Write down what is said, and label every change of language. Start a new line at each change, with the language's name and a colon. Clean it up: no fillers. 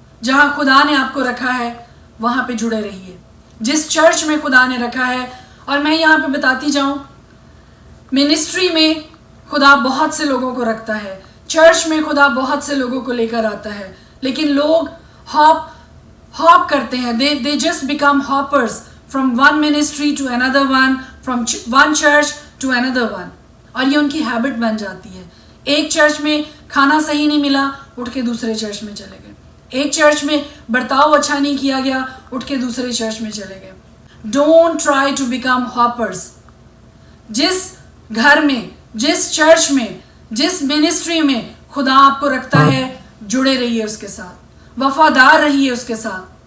Urdu: جہاں خدا نے آپ کو رکھا ہے وہاں پہ جڑے رہیے. جس چرچ میں خدا نے رکھا ہے, اور میں یہاں پہ بتاتی جاؤں, منسٹری میں خدا بہت سے لوگوں کو رکھتا ہے, چرچ میں خدا بہت سے لوگوں کو لے کر آتا ہے, لیکن لوگ ہاپ کرتے ہیں.
English: they just become hoppers from one ministry to another one, from one church to another one.
Urdu: اور یہ ان کی ہیبٹ بن جاتی ہے. ایک چرچ میں کھانا صحیح نہیں ملا, اٹھ کے دوسرے چرچ میں چلے گئے. ایک چرچ میں برتاؤ اچھا نہیں کیا گیا, اٹھ کے دوسرے چرچ میں چلے گئے.
English: Don't try to become hoppers.
Urdu: جس گھر میں, جس چرچ میں, جس منسٹری میں خدا آپ کو رکھتا ہے, جڑے رہیے اس کے ساتھ, وفادار رہیے اس کے ساتھ.